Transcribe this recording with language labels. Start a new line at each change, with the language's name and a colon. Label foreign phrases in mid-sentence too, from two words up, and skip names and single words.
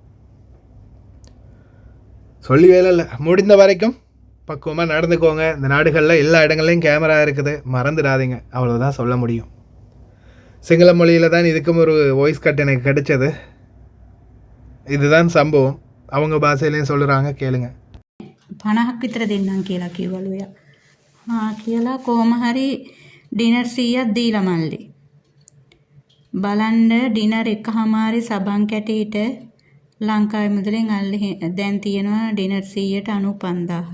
Tamil: சொல்லி வேலை இல்லை. முடிந்த வரைக்கும் பக்குவமாக நடந்துக்கோங்க. இந்த நாடுகளில் எல்லா இடங்கள்லையும் கேமரா இருக்குது, மறந்துடாதீங்க. அவ்வளோதான் சொல்ல முடியும். சிங்கள மொழியில் தான் இதுக்கும் ஒரு
English: voice cut
Tamil: எனக்கு கிடைச்சது. இதுதான் சம்பவம். அவங்க பாஷையிலையும் சொல்லுறாங்க, கேளுங்க.
Sinhala: 50ක් විතර දෙන්නම් කියලා කිව්වලුයා. කියලා කොහොම හරි ඩිනර් 100ක් දීලා මල්ලි. බලන්න ඩිනර් එකමාරි සබන් කැටීට ලංකාවේ මුදලෙන් දැන් තියෙනවා ඩිනර් 195,000ක්.